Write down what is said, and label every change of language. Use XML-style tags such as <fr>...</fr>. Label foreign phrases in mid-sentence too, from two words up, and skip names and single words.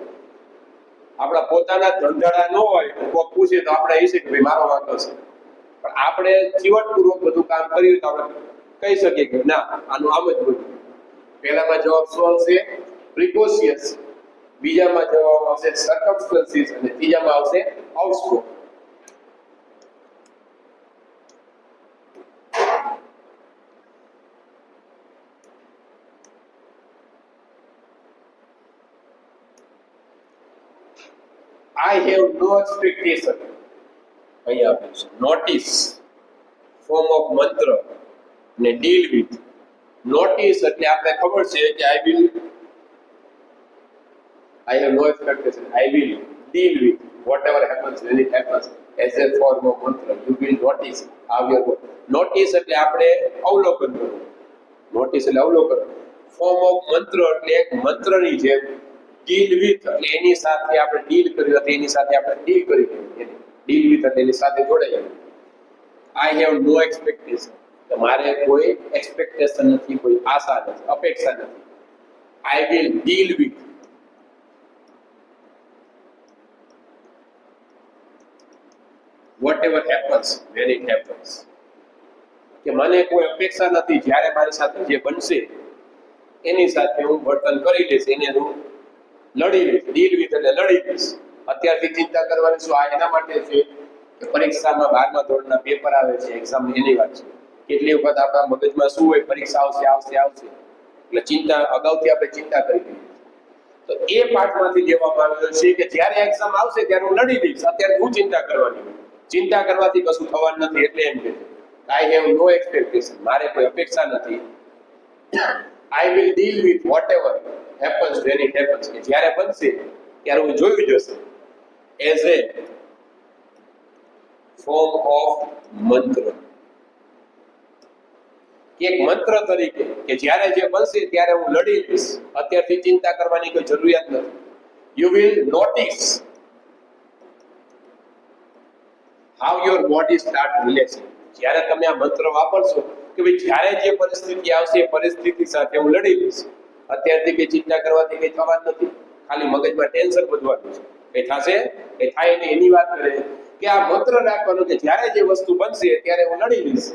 <gu>આપણા પોતાના ધંધાડા ન હોય, કોક પૂછે તો આપણે એ છે કે ભાઈ મારો વાંધો છે, પણ આપણે જીવનપૂર્વક બધું કામ કર્યું તો આપણે કહી શકીએ કે ના આનું આમ જ બન્યું. પહેલામાં જવાબ શું આવશે? પ્રિકોશિયસ. બીજામાં જવાબ આવશે સર્કમસ્ટન્સીસ અને ત્રીજામાં આવશે આઉટસ્પોક.</gu> <en>I have no expectation.</en> <gu>અહીંયા આપ્યું છે નોટિસ,</gu> <en>form of mantra</en> <gu>ને</gu> <en>deal with.</en> <gu>નોટિસ એટલે આપણે ખબર છે કે</gu> <en>I have no expectation. I will deal with whatever happens when it happens as a form of mantra. You will notice how you are.</en> <gu>Notice એટલે આપણે અવલોકન કરવું. નોટિસ એટલે અવલોકન.</gu> <en>form of mantra</en> <gu>એટલે એક મંત્રની જેમ.</gu> <en>deal with</en> <gu>એટલે એની સાથે આપણે ડીલ કર્યું હતી, એની સાથે આપણે ડીલ કરી.</gu> <en>deal with</en> <gu>એટલે એની સાથે જોડાઈ.</gu> <en>I have no expectation.</en> <gu>મારે કોઈ એક્સપેક્ટેશન નથી, કોઈ આશા નથી, અપેક્ષા નથી.</gu> <en>I will deal with whatever happens when it happens.</en> <gu>કે મને કોઈ અપેક્ષા નથી, જ્યારે મારી સાથે જે બનશે એની સાથે હું વર્તન કરી લઈશ, એને હું લડી લઈશ.</gu> <en>deal with</en> <gu>એટલે લડી લઈશ. અત્યારથી ચિંતા કરવાની શું? આ એના માટે છે કે પરીક્ષામાં 12મા ધોરણના પેપર આવે છે, એક્ઝામ એની વાત છે. કેટલી વખત આપણા મગજમાં શું હોય? પરીક્ષા આવશે આવશે આવશે, એટલે ચિંતા અગાઉથી આપણે ચિંતા કરી દઈએ. તો એ પાઠમાંથી લેવામાં આવ્યો છે કે જ્યારે એક્ઝામ આવશે ત્યારે હું લડી લઈશ, અત્યારે હું ચિંતા કરવાની. ચિંતા કરવાથી કશું થવાનું નથી. એટલે એમ કે</gu> <en>I have no expectation.</en> <gu>મારે કોઈ અપેક્ષા નથી.</gu> <en>I will deal with whatever happens when it happens.</en> <gu>કે જ્યારે બનશે ત્યારે હું જોઈ જશે.</gu> <en>As a form of mantra.</en> <gu>એક મંત્ર તરીકે કે જ્યારે જે બનશે ત્યારે હું લડી લઈશ, અત્યારથી ચિંતા કરવાની કોઈ જરૂરિયાત નથી.</gu> <en>You will notice how your body start relaxing.</en> <gu>જ્યારે તમે આ મંત્ર વાપરશો કે ભાઈ જ્યારે જે પરિસ્થિતિ આવશે એ પરિસ્થિતિ સાથે હું લડી લઈશ, અત્યારથી કઈ ચિંતા કરવાથી કઈ થવાનું નથી. ખાલી મગજમાં ટેન્શન વધવાનું છે. કઈ થશે કઈ થાય નહીં એની વાત કરે કે આ મંત્ર રાખવાનો કે જ્યારે જે વસ્તુ બનશે ત્યારે હું લડી લઈશ.</gu>